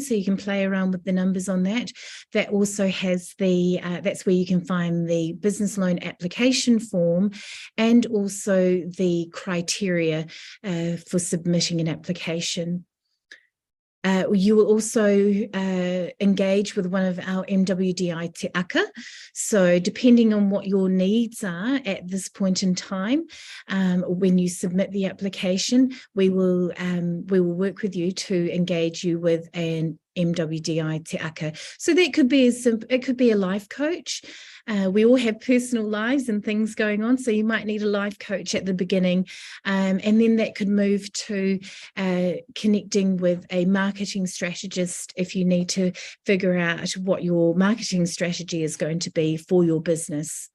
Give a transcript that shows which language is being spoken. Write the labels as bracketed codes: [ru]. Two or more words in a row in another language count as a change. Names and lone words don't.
[en] So you can play around with the numbers on that. That also has that's where you can find the business loan application form and also the criteria for submitting an application. You will also engage with one of our MWDI [mi] te aka. [en] So depending on what your needs are at this point in time, when you submit the application, we will work with you to engage you with an MWDI [mi] te aka. [en] So that could be it could be a life coach. We all have personal lives and things going on, so you might need a life coach at the beginning, and then that could move to connecting with a marketing strategist if you need to figure out what your marketing strategy is going to be for your business.